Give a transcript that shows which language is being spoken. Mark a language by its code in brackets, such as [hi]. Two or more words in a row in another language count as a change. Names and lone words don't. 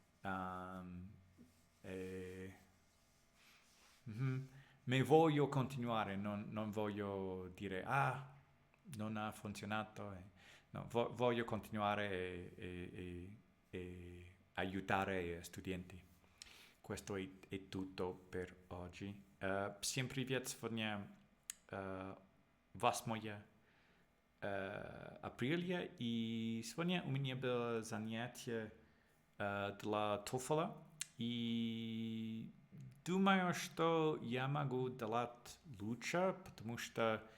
[it] me voglio continuare, non voglio dire non ha funzionato, no, voglio continuare e aiutare gli studenti. Questo è tutto per oggi. [ru] Всем привет, сегодня 8 апреля, и сегодня у меня было занятие для TOEFL, и думаю, что я могу делать лучше, потому что